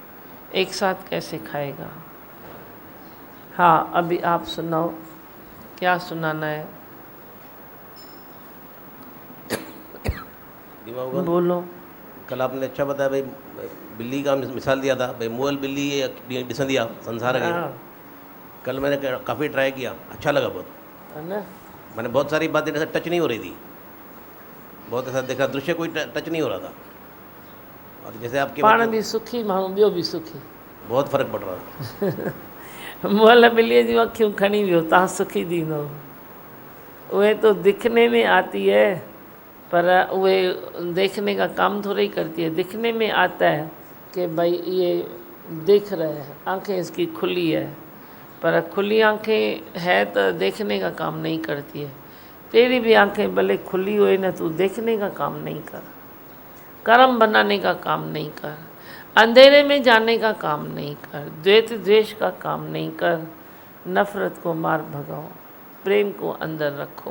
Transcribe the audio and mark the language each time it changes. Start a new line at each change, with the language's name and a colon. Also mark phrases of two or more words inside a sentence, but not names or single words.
Hindi: एक साथ कैसे खाएगा? हाँ, अभी आप सुनाओ, क्या सुनाना है? बोलो। कल आपने अच्छा बताया भाई, बिल्ली का मिसाल दिया था भाई,
Sindhi: मुअल बिल्ली ॾिसंदी आहे
Hindi: संसार के। कल मैंने काफ़ी ट्राई किया, अच्छा लगा बहुत, है ना। मैंने बहुत सारी बातें ऐसा टच नहीं हो रही थी, बहुत ऐसा देखा दृश्य कोई टच नहीं हो रहा था। और जैसे आपके
Sindhi: पाण भी सुखी माण्हू ॿियो भी सुखी,
Hindi: बहुत फ़र्क पड़ रहा था।
Sindhi: मुअल ॿिलीअ जूं अखियूं खणी वियो, तव्हां सुखी थींदो।
Hindi: उहे तो दिखने में आती है, पर उहे देखने का काम थोड़ी करती है। दिखने में आता है कि भाई ये देख रहे हैं, आंखें इसकी खुली है, पर खुली आंखें है तो देखने का काम नहीं करती है। तेरी भी आंखें भले खुली हुई ना, तू देखने का काम नहीं कर, कर्म बनाने का काम नहीं कर, अंधेरे में जाने का काम नहीं कर, द्वेष द्वेष का काम नहीं कर, नफरत को मार भगाओ, प्रेम को अंदर रखो।